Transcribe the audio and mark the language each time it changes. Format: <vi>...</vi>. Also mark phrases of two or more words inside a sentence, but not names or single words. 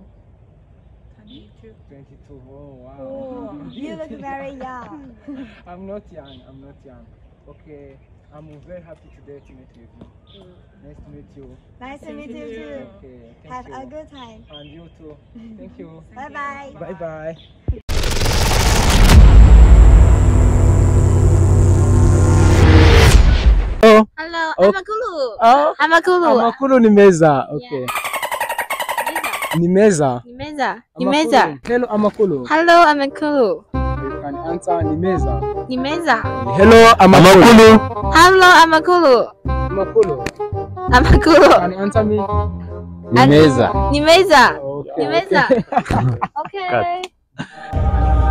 <en>22. 22. Oh, wow. Oh, you look very young. I'm not young. Okay. I'm very happy today to meet you. Nice to meet you. Nice to meet you too. Okay. Thank Have you. a good time. And you too. Thank you. Bye bye. Bye bye. Hello. Oh.</en> <rw>Amakulu. Amakulu. Amakulu ni meza. Okay. Ni meza. Nimeza.</rw> <en>Hello Amakulu. Hello, Amakulu. You can answer</en> <rw>ni meza. Nimeza.</rw> <en>Hello Amakulu. Hello, Amakulu.</en> <rw>Amakulu. Amakulu.</rw> <en>Can you answer me?</en> <rw>Nimeza.</rw> <en>Okay.</en> <rw>Nimeza. Okay.</rw>